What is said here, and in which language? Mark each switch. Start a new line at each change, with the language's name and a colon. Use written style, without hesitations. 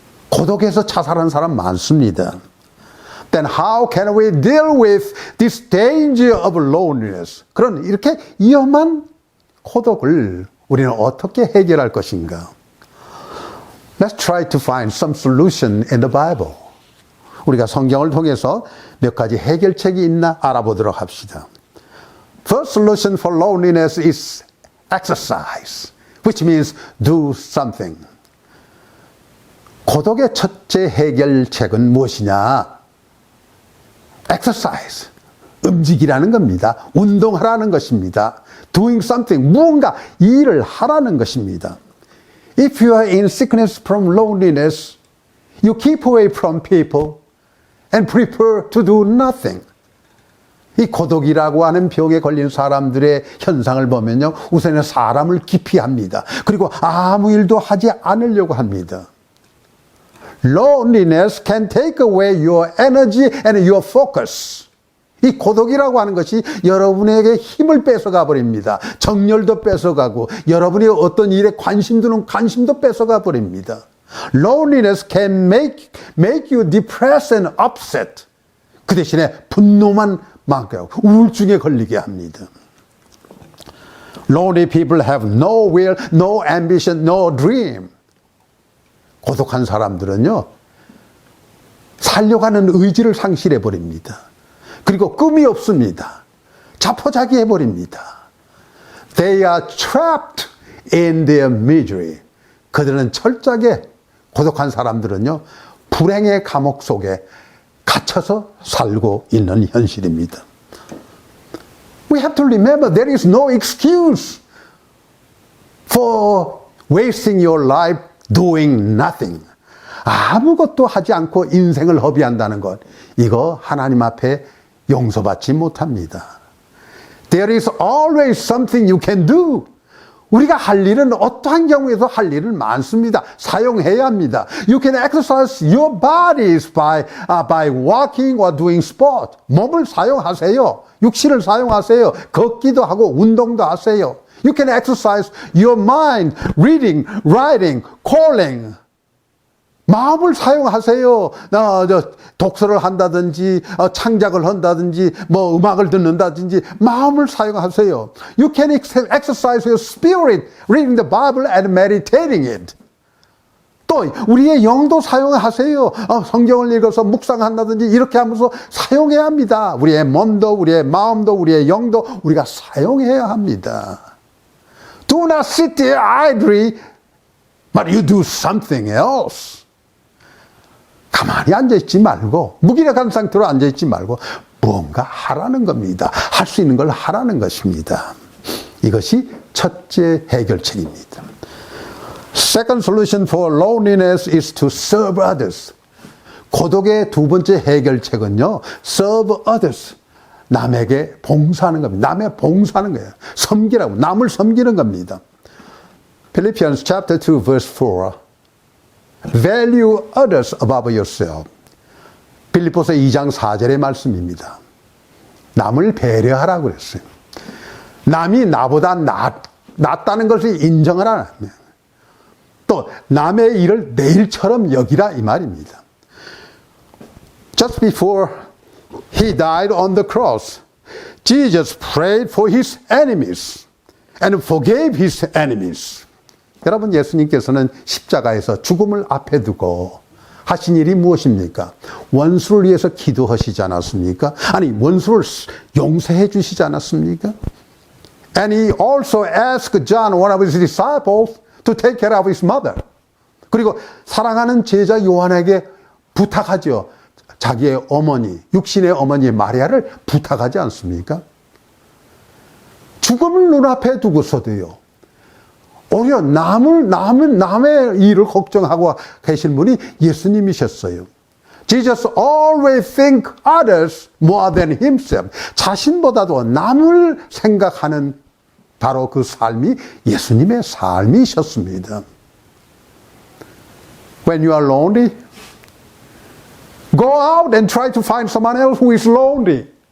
Korean: 고독해서 자살한 사람 많습니다.
English: Then how can we deal with this danger of loneliness?
Korean: 그런 이렇게 위험한 고독을 우리는 어떻게 해결할 것인가?
English: Let's try to find some solution in the Bible.
Korean: 우리가 성경을 통해서 몇 가지 해결책이 있나 알아보도록 합시다.
English: First solution for loneliness is exercise, which means do something.
Korean: 고독의 첫째 해결책은 무엇이냐? exercise, 움직이라는 겁니다. 운동하라는 것입니다.
English: doing something,
Korean: 무언가 일을 하라는 것입니다.
English: If you are in sickness from loneliness, you keep away from people and prefer to do nothing.
Korean: 이 고독이라고 하는 병에 걸린 사람들의 현상을 보면요, 우선은 사람을 기피합니다. 그리고 아무 일도 하지 않으려고 합니다.
English: Loneliness can take away your energy and your focus.
Korean: 이 고독이라고 하는 것이 여러분에게 힘을 뺏어가 버립니다. 정열도 뺏어가고 여러분이 어떤 일에 관심 두는 관심도 뺏어가 버립니다.
English: Loneliness can make you depressed and upset.
Korean: 그 대신에 분노만 많게 하고 우울증에 걸리게 합니다.
English: Lonely people have no will, no ambition, no dream.
Korean: 고독한 사람들은요, 살려고 하는 의지를 상실해 버립니다. 그리고 꿈이 없습니다. 자포자기해 버립니다.
English: They are trapped in their misery.
Korean: 그들은 철저하게, 고독한 사람들은요, 불행의 감옥 속에 갇혀서 살고 있는 현실입니다.
English: We have to remember there is no excuse for wasting your life doing nothing.
Korean: 아무것도 하지 않고 인생을 허비한다는 것, 이거 하나님 앞에 용서받지 못합니다.
English: There is always something you can do.
Korean: 우리가 할 일은 어떠한 경우에도 할 일은 많습니다. 사용해야 합니다.
English: You can exercise your bodies by walking or doing sport.
Korean: 몸을 사용하세요. 육신을 사용하세요. 걷기도 하고 운동도 하세요.
English: You can exercise your mind, reading, writing, calling.
Korean: 마음을 사용하세요. 독서를 한다든지, 창작을 한다든지, 음악을 듣는다든지, 마음을 사용하세요.
English: You can exercise your spirit, reading the Bible and meditating it.
Korean: 또, 우리의 영도 사용하세요. 성경을 읽어서 묵상한다든지, 이렇게 하면서 사용해야 합니다. 우리의 몸도, 우리의 마음도, 우리의 영도 우리가 사용해야 합니다.
English: Do not sit there idly, but you do something else.
Korean: 가만히 앉아있지 말고, 무기력한 상태로 앉아있지 말고 뭔가 하라는 겁니다. 할 수 있는 걸 하라는 것입니다. 이것이 첫째 해결책입니다.
English: Second solution for loneliness is to serve others.
Korean: 고독의 두 번째 해결책은요,
English: serve others.
Korean: 남에게 봉사하는 겁니다. 남의 봉사하는 거예요. 섬기라고, 남을 섬기는 겁니다.
English: Philippians chapter 2 verse 4. Value others above yourself.
Korean: 빌립보서 2장 4절의 말씀입니다. 남을 배려하라고 그랬어요. 남이 나보다 낫다는 것을 인정을 안 합니다. 또 남의 일을 내 일처럼 여기라 이 말입니다.
English: Just before he died on the cross, Jesus prayed for his enemies and forgave his enemies.
Korean: 여러분, 예수님께서는 십자가에서 죽음을 앞에 두고 하신 일이 무엇입니까? 원수를 위해서 기도하시지 않았습니까? 아니, 원수를 용서해 주시지 않았습니까?
English: And he also asked John, one of his disciples, to take care of his mother.
Korean: 그리고 사랑하는 제자 요한에게 부탁하죠. 자기의 어머니, 육신의 어머니 마리아를 부탁하지 않습니까? 죽음을 눈앞에 두고서도요, 오히려 남의 일을 걱정하고 계신 분이 예수님이셨어요.
English: Jesus always think others more than himself.
Korean: 자신보다도 남을 생각하는 바로 그 삶이 예수님의 삶이셨습니다.
English: When you are lonely, go out and try to find someone else who is lonely.